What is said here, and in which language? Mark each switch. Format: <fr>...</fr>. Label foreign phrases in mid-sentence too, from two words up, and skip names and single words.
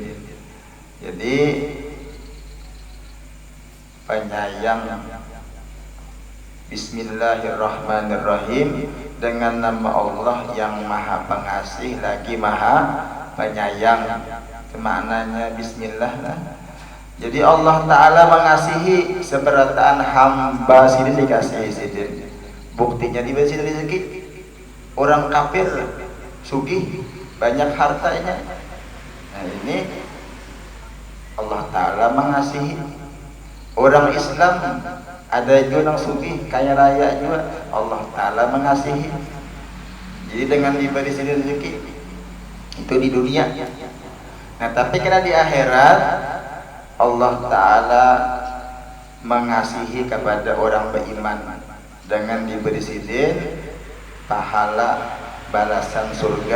<id>Jadi penyayang. Bismillahirrahmanirrahim, dengan nama Allah yang Maha Pengasih lagi Maha Penyayang. Maknanya Bismillah lah. Jadi Allah Ta'ala mengasihi seberataan hamba sidin dikasihi sidin. Buktinya diberi rezeki. Orang kafir sugih, banyak hartanya. Nah ini Allah Ta'ala mengasihi. Orang Islam ada juga yang sugih, kaya raya juga, Allah Ta'ala mengasihi. Jadi dengan diberi rezeki itu di dunia. Nah tapi karena di akhirat Allah Ta'ala mengasihi kepada orang beriman dengan diberi sidin, pahala, balasan surga.</id>